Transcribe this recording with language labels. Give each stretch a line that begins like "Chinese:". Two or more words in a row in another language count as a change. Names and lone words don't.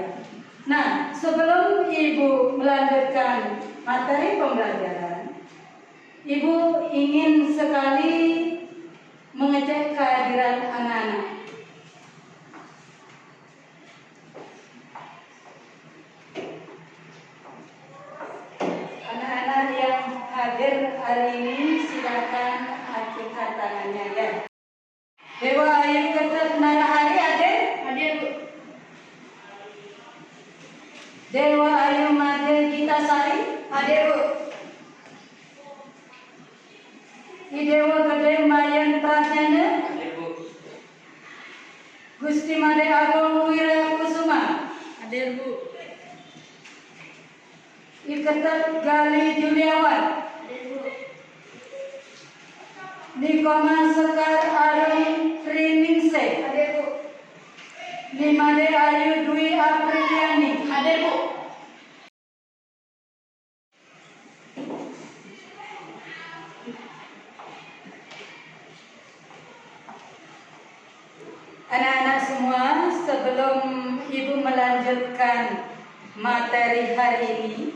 Indonesian: Nah, sebelum Ibu melanjutkan materi pembelajaran, Ibu ingin sekali mengecek kehadiran anak-anak. Anak-anak yang hadir hari ini silakan acungkan tangannya ya. Dewa Ayu Ketut Narahari hadir? Hadir, Bu. Dewa Ayu Made Gita Sari? Hadir, Bu. Idewa Gede Mayan Pratnyana? Hadir, Bu. Gusti Made Agung Wira Kusuma? Hadir, Bu. Iketet Gali Juliawan? Hadir, Bu. Nikoma Sekar Arun Triningse? Hadir, Bu. Nimade Ayu Dwi Apriliani? Hadir, Bu. Anak-anak semua, sebelum Ibu melanjutkan materi hari ini,